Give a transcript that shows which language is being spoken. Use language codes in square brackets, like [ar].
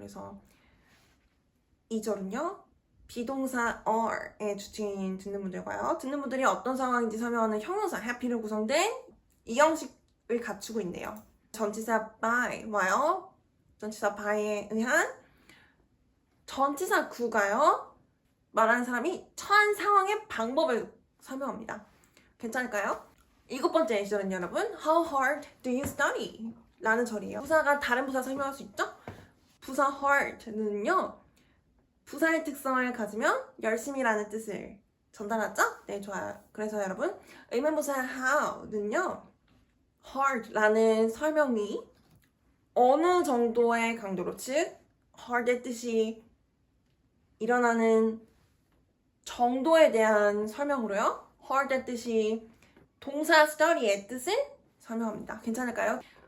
[ko] 그래서 이 절은요 비동사 are의 주체인 듣는 분들과요 듣는 분들이 어떤 상황인지 설명하는 형용사 happy로 구성된 이 형식을 갖추고 있네요. 전치사 by와요 전치사 by에 의한 전치사 구가요 말하는 사람이 처한 상황의 방법을 설명합니다. 괜찮을까요? 일곱 번째 예시절은 여러분 [en] How hard do you study? [ko] 라는 절이에요. 부사가 다른 부사 설명할 수 있죠? 부사 hard는요 부사의 특성을 가지면 열심히라는 뜻을 전달하죠? 네, 좋아요. 그래서 여러분 의문부사 how는요 hard라는 설명이 어느 정도의 강도로 즉 hard의 뜻이 일어나는 정도에 대한 설명으로요 hard의 뜻이 동사 study의 뜻을 설명합니다. 괜찮을까요?